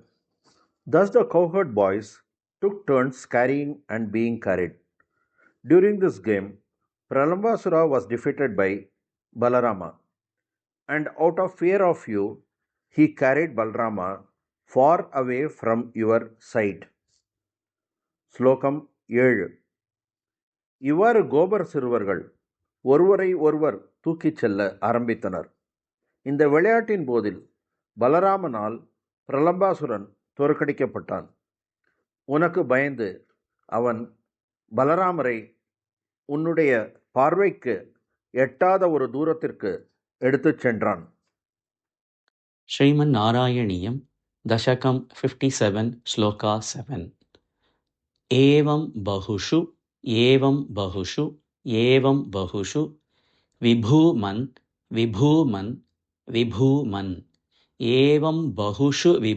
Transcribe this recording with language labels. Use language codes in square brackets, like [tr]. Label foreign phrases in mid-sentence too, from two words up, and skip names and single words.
[en] Thus the cowherd boys took turns carrying and being carried. During this game, Pralambasura was defeated by Balarama, and out of fear of you, he carried Balarama far away from your sight. [ta] ஸ்லோகம் 7. இவ்வாறு கோபர் சிறுவர்கள் ஒருவரை ஒருவர் தூக்கிச் செல்ல ஆரம்பித்தனர். இந்த விளையாட்டின் போதில் பலராமனால் பிரலம்பாசுரன் தோற்கடிக்கப்பட்டான். உனக்கு பயந்து அவன் பலராமரை உன்னுடைய பார்வைக்கு எட்டாத ஒரு தூரத்திற்கு எடுத்துச் சென்றான். [sa] Sriman Narayaniam Dashakam 57 Sloka 7 एवं बहुषु विभुमन् एवं बहुषु